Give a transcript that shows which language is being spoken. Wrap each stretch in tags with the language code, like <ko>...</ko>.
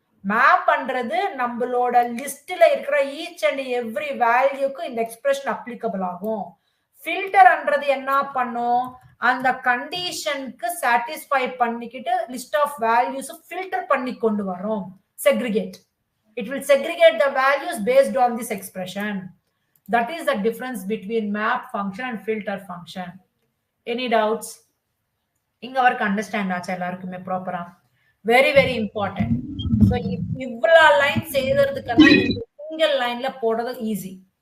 <ta>Map பண்றது நம்மளோட லிஸ்ட்ல இருக்கிற ஈச் அண்ட் எவ்ரி வேல்யூக்கு இந்த எக்ஸ்பிரஷன் அப்ளிகபிள் ஆகும். ஃபில்டர்ன்றது என்ன பண்ணும், அந்த கண்டிஷனுக்கு சாட்டிஸ்ஃபை பண்ணிக்கிட்டு லிஸ்ட் ஆஃப் வேல்யூஸ் ஃபில்டர் பண்ணி கொண்டு வரும்.</ta> <en>Segregate, it will segregate the values based on this expression. That is the difference between map function and filter function. Any doubts?</en> <ta>இங்க வரைக்கும் அண்டர்ஸ்டாண்ட் ஆச்சா எல்லாருக்குமே ப்ராப்பரா?</ta> <en>Very very important.</en> <ta>ஸோ இவ்வளோ line செய்யறதுக்கெல்லாம் single லைன்ல போடுறது ஈஸி.</ta>